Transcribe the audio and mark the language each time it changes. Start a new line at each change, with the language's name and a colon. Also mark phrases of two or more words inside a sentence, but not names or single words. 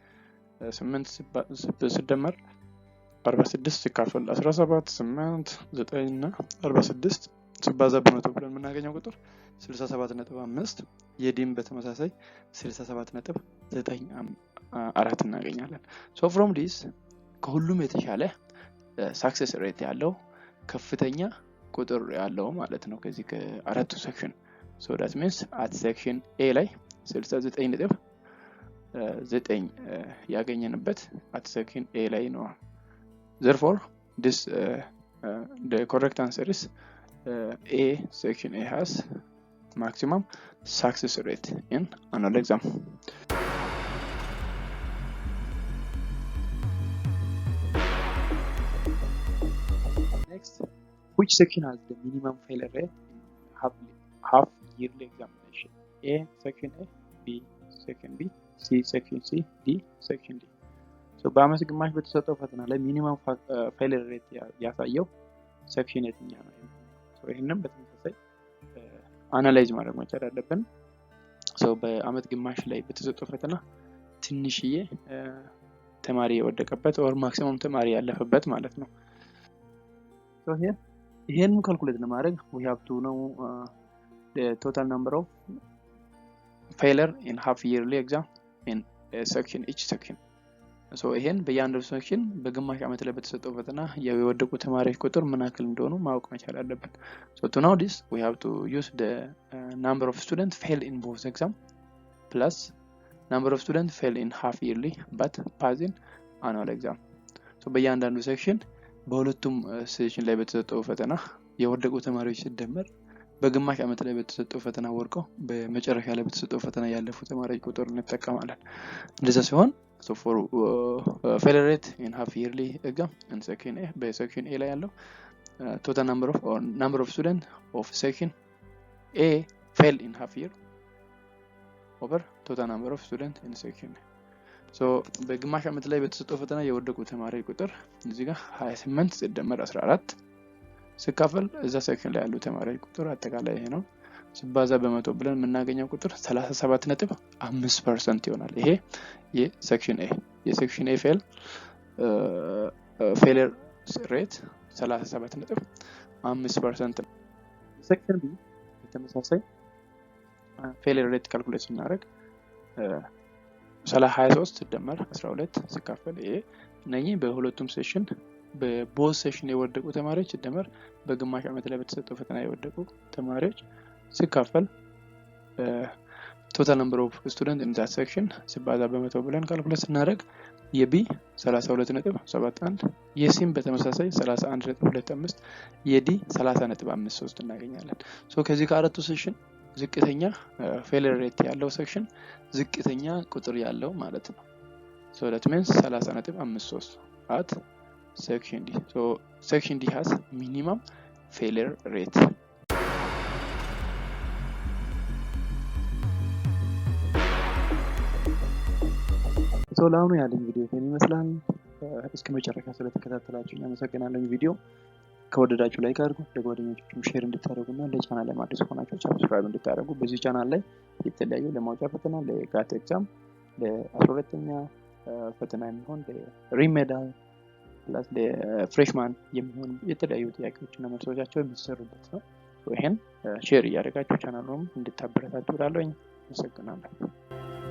Amharic: 8 ሲደመር 46 ሲካፈል 17 8 9 እና 46 ሲባዛ በመቶ ብለን የምናገኘው ቁጥር 67.5 የዲም በተመሳሳይ 67.94 እናገኛለን።
English: So from this
Amharic: ከሁሉም የተሻለ
English: success rate
Amharic: ያለው ከፍተኛ ቁጥር ያለው ማለት ነው ከዚህ ከአራቱ ሴክሽን።
English: So that means at section A
Amharic: ላይ
English: 69.9 ያገኘንበት at section A
Amharic: ላይ ነው።
English: Therefore this the correct answer is A section A has maximum success rate in annual exam. Next, which section has the minimum failure rate in half yearly examination? A section A, B section B, C section C, D section D.
Amharic: So በአመት ግማሽ በተሰጠው ፈተና ላይ
English: minimum failure rate
Amharic: ያሳየው ሴክሽን የትኛው ነው?
English: So
Amharic: ይሄንን በተመሳሳይ አናላይዝ ማድረግ መቻል አለብን።
English: So
Amharic: በአመት ግማሽ ላይ በተሰጠው ፈተና ትንሽዬ ተማሪ የወደቀበት or ማክሲመም ተማሪ ያለፈበት ማለት ነው።
English: So here
Amharic: ይሄንን ካልኩሌት ለማድረግ
English: we have to know the total number of failure in half yearly exam in a section each section. So
Amharic: ይሄን በእያንዳንዱ ሴክሽን በግማሽ አመት ላይ በተሰጠው ፈተና የወደቁ ተማሪዎች ቁጥር ምን ያክል እንደሆኑ ማወቅ መቻል አለብን።
English: So to know this we have to use the number of students failed in both exam plus number of students failed in half yearly but passed in annual exam. So
Amharic: በእያንዳንዱ ሴክሽን በሁለቱም ሴክሽን ላይ በተሰጠው ፈተና የወደቁ ተማሪዎች ሲደመር በግማሽ አመት ላይ በተሰጠው ፈተና ወርቀው በመጨረሻ ላይ በተሰጠው ፈተና ያለፉ ተማሪዎች ቁጥር እንጠቀማለን። እንደዛ ሲሆን
English: so for failure rate in half yearly exam in section A by section A
Amharic: ላይ ያለው
English: total number of students of section A fail in half year over total number of students in section A.
Amharic: So በግማሽ ዓመት ላይ በተሰጠው ፈተና የወደቁ ተማሪ ቁጥር እዚህ ጋር 28 ሲደመር 14 ሲካፈል እዛ ሴክሽን ላይ ያሉ ተማሪዎች ቁጥር አጠቃላይ ይሄ ነው ሲባዛ በመቶ ብለን የምናገኘው ቁጥር 37.5% ይሆናል። ይሄ የሴክሽን A የሴክሽን A
English: failure rate
Amharic: 37.5% ነው። ሴክሽን B በተመሳሳይ
English: failure rate
Amharic: ካልኩሌት ስናደርግ 23 ሲደመር 12 ሲካፈል ይሄ እነኚህ በሁለቱም ሴሽን በቦዝ ሴሽን የወደቁ ተማሪዎች ሲደመር በግማሽ ዓመት ላይ በተሰጠው ፈተና የወደቁ ተማሪዎች ሲካፈል
English: total number of students in that section
Amharic: ሲባዛ በመቶ ብለን ካልኩሌት ስናደርግ የቢ 32.71 የሲም በተመሳሳይ 31.25 የዲ 30.53 እናገኛለን። ሶ ከዚህ ከአራቱ ሴክሽን ዝቅተኛ
English: failure rate
Amharic: ያለው ሴክሽን ዝቅተኛ ቁጥር ያለው ማለት ነው። ሶ
English: that means
Amharic: 30.53 at section D.
English: So section D has minimum failure rate.
Amharic: So ለአሁኑ ያለኝ ቪዲዮ ይመስላል። እስከ መጨረሻ ስለተከታተላችሁ አመሰግናለሁ። ቪዲዮ ከወደዳችሁ ላይክ አድርጉ፣ ለጓደኞቻችሁ ሼር እንድታደርጉና ለቻናል ላይ አዲስ ሆናችሁ ሰብስክራይብ እንድታደርጉ። በዚህ ቻናል ላይ የተለያዩ ለማውጫ ፈተና፣ ለጋት ኤግዛም፣ ለ12ኛ ፈተና የሚሆን ለሪሜዲያል ፕላስ ለፍሬሽማን የሚሆን የተለያዩ ጥያቄዎችና መልሶቻቸው የሚሰሩበት ነው። ይሄን ሼር እያደረጋችሁ ቻናሉን እንድታበረታቱ እላለሁ። አመሰግናለሁ።